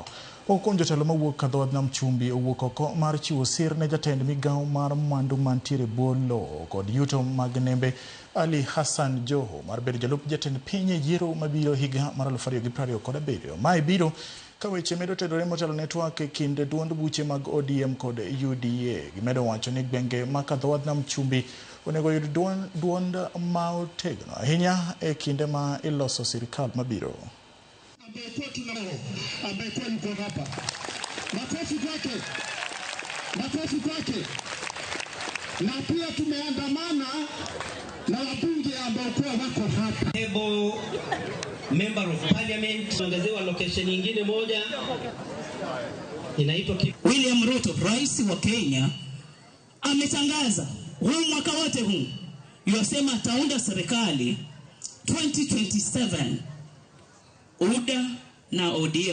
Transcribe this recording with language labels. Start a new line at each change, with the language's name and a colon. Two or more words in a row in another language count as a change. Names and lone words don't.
Luo (Kenya and Tanzania): Okonjo telo mawuok kadhood nam chumbi owuok oko mar chiwo sir ne jatend migawo mar mwandu mantiere bolo kod yuto mag nembe Ali Hassan Joho mar bedo jalup jatend piny e yiero mabiro higa mar 2027. Mae biro ka weche medo tedore motelo network e kind duond buche mag ODM kod UDA. Gimedo wacho ni gwenge ma kadhood nam chumbi onego yud duond ma otegno ahinya e kinde ma iloso sirikal mabiro.
Swahili: Amekuwa yuko hapa. Makofi kwake. Na pia tumeandamana na wabunge ambao kwa wako hapa.
English: Member of Parliament
Swahili: tuongezewa location nyingine moja inaitwa William Ruto, rais wa Kenya, ametangaza huu mwaka wote huu yosema ataunda serikali 2027 UDA na ODM.